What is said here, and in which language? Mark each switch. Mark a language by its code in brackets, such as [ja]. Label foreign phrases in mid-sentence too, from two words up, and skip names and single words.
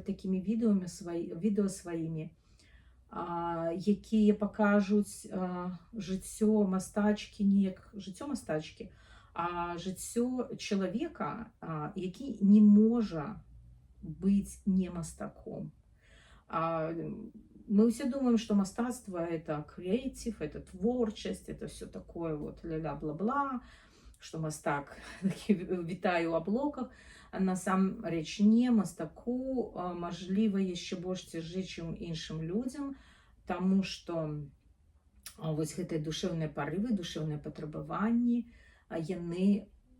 [be] такімі відэо сваімі, якія пакажуць жыццё мастачкі, не як жыццё мастачкі, а жыццё чалавека, які не можа быць не мастаком. [ru] Мы все думаем, что мастацтва — это креатив, это творчесть, это все такое вот ля-ля-бла-бла, что мастак [be] вітае ў аблоках. Насамрэч не, мастаку мажліва яшчэ больш цяжэй, чым іншым людзям, таму што вось гэтыя душэўныя парывы, душэўныя патрабаванні, яны